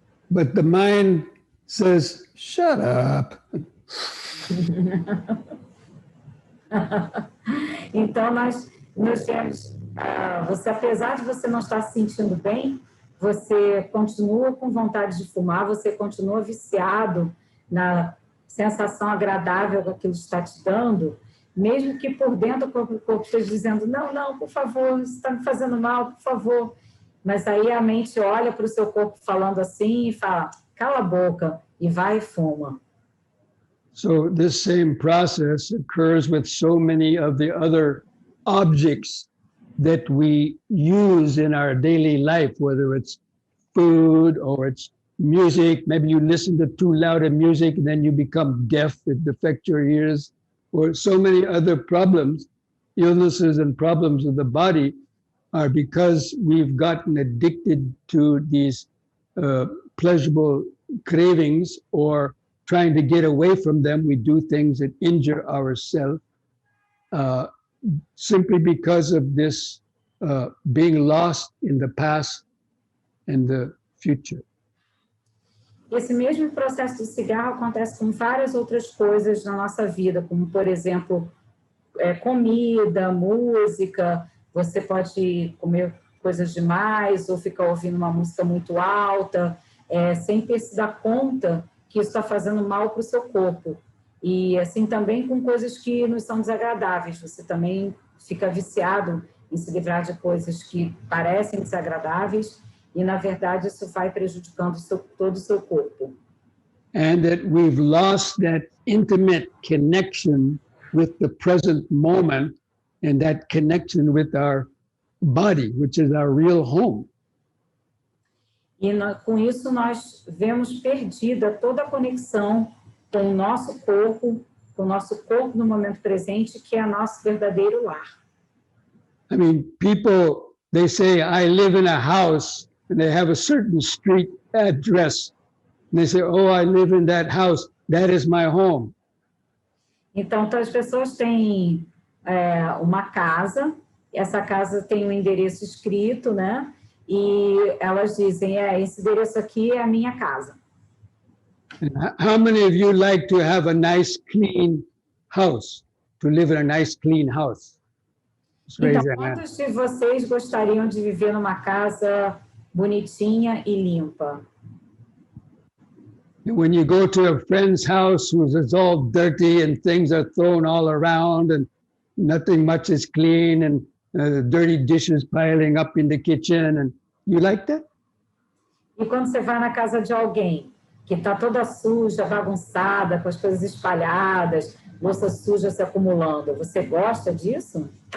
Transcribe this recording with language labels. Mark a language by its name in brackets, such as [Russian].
[English] but the mind says, shut up. [Portuguese] Então, nós temos, você, apesar de você não estar se sentindo bem, você continua com vontade de fumar, você continua viciado na sensação agradável que aquilo está te dando, mesmo que por dentro o corpo esteja dizendo, não, não, por favor, isso está me fazendo mal, por favor. Mas aí a mente olha para o seu corpo falando assim e fala, cala a boca, e vai e fuma. [English] So this same process occurs with so many of the other objects that we use in our daily life, whether it's food or it's music. Maybe you listen to too loud a music and then you become deaf, it affects your ears, or so many other problems, illnesses and problems of the body are because we've gotten addicted to these pleasurable cravings, or trying to get away from them, we do things that injure ourselves simply because of this being lost in the past and the future. [Portuguese] Esse mesmo processo do cigarro acontece com várias outras coisas na nossa vida, como, por exemplo, comida, música. Você pode comer coisas demais ou ficar ouvindo uma música muito alta, sem ter se dar conta que isso está fazendo mal para o seu corpo. E assim também com coisas que nos são desagradáveis. Você também fica viciado em se livrar de coisas que parecem desagradáveis e, na verdade, isso vai prejudicando todo o seu corpo. [English] And that we've lost that intimate connection with the present moment and that connection with our body, which is our real home. [Portuguese] E com isso nós vemos perdida toda a conexão com o nosso corpo no momento presente, que é nosso verdadeiro lar. [English] I mean, people, they say, I live in a house, and they have a certain street address. And they say, oh, I live in that house, that is my home. [Portuguese] Então, as pessoas têm uma casa, essa casa tem um endereço escrito, né? E elas dizem, esse endereço aqui é a minha casa. [English] How many of you like to have a nice, clean house, to live in a nice, clean house? [Portuguese] Então, quantos de vocês gostariam de viver numa casa bonitinha e limpa? [English] When you go to a friend's house it's all dirty and things are thrown all around and nothing much is clean and dirty dishes piling up in the kitchen, and you like that? [Portuguese] E quando você vai na casa de alguém que está toda suja, bagunçada, com as coisas espalhadas, louça suja se acumulando, você gosta disso?